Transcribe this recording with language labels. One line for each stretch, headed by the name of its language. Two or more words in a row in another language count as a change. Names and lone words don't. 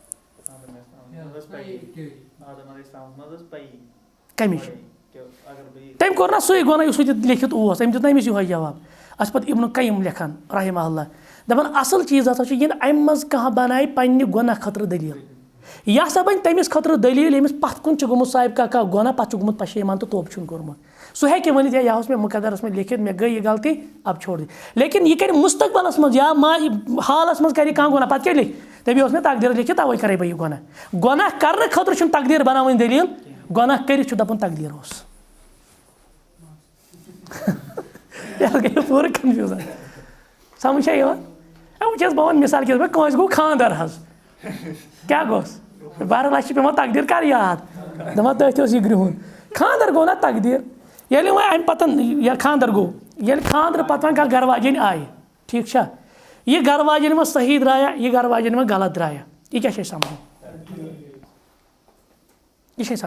Kashmiri: کَمِچ تٔمۍ کوٚر نا سُے گۄناہ یُس سُہ لیکھِتھ اوس أمۍ دیُت نا أمِس یِہوے جواب اَسہِ پَتہٕ اِبنُ قیم لیکھان رحمہ اللہ دَپان اَصٕل چیٖز ہسا چھُ ییٚلہِ اَمہِ منٛز کانٛہہ بَنایہِ پنٛنہِ گۄناہ خٲطرٕ دٔلیٖل یہِ ہسا بَنہِ تٔمِس خٲطرٕ دٔلیٖل ییٚمِس پَتھ کُن چھُ گوٚمُت صاحب کانٛہہ گۄناہ پَتہٕ چھُ گوٚمُت پَشیمان تہٕ توبہٕ چھُنہٕ کوٚرمُت سُہ ہیٚکہِ ؤنِتھ یا اوس مےٚ مُقدرَس منٛز لیکھِتھ مےٚ گٔے یہِ غلطی
Urdu: اب چھوڑ دِ
Kashmiri: لیکِن یہِ کَرِ مُستقبلَس منٛز یا حالَس منٛز کَرِ کانٛہہ گۄناہ پَتہٕ کیٛاہ لیکھِ دَپہِ اوس مےٚ تقدیٖر لیکھِتھ تَوَے کَرے بہٕ یہِ گۄناہ کَرنہٕ خٲطرٕ چھُنہٕ تقدیٖر بَناوٕنۍ دٔلیٖل گۄناہ کٔرِتھ چھُ دَپُن تقدیٖر اوس گٔے پوٗرٕ کَنفیوٗزن سَمٕجھ چھا یِوان وٕچھ حظ بہٕ وَنہٕ
Urdu: مِثال کے طور پر
Kashmiri: کٲنٛسہِ گوٚو خانٛدر حظ کیٛاہ گوٚس بہرحال اَسہِ چھِ پٮ۪وان تقدیٖر کَر یاد دَپان تٔتھۍ اوس یہِ گرٛہُن خانٛدر گوٚو نا تقدیٖر ییٚلہِ وۄنۍ اَمہِ پَتہٕ ییٚلہِ خانٛدر گوٚو ییٚلہِ خانٛدرٕ پَتہٕ وۄنۍ کانٛہہ گرٕ واجیٚنۍ آیہِ ٹھیٖک چھا یہِ گرٕ واجیٚنۍ وۄنۍ صحیح درٛایا یہِ گرٕ واجیٚنۍ وۄنۍ غلط درٛایا یہِ کیٛاہ چھِ أسۍ سَمجھُن یہِ چھِ أسۍ